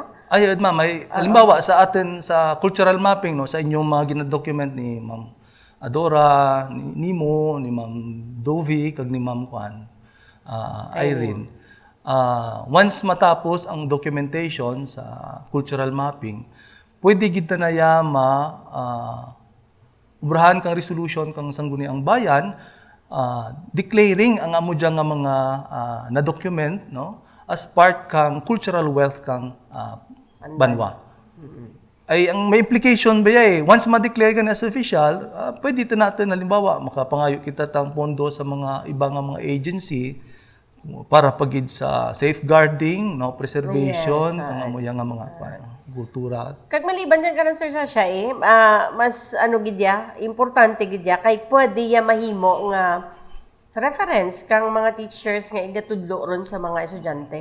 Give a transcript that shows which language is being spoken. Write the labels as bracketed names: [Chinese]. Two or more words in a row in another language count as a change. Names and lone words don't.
[Hiligaynon] Ay, ma'am, halimbawa sa atin sa [English] cultural mapping [Hiligaynon] no sa inyong mga gina-document ni Ma'am Adora, ni Nimo, ni Ma'am Dovi, kag ni Ma'am Irene. Once matapos ang documentation sa [English] cultural mapping, [Hiligaynon] pwede kita na ubrahan kang resolution kang sangguniang bayan, declaring ang amo dyan nga mga na-document no, [English] as part [Hiligaynon] kang [English] cultural wealth [Hiligaynon] kang banwa. Ay, ang may implication ba once ma-declare ka na [English] as official, [Hiligaynon] pwede ito natin, halimbawa, makapangayo kita tang pondo sa mga ibang mga agency para pagid sa safeguarding, no, preservation, ang amo yang mga kultura. Kag maliban dyan ka lang, Sir Sasha, mas gidya, importante gidya, kay pwede ya mahimo nga reference kang mga teachers nga igatudlo ron sa mga estudyante.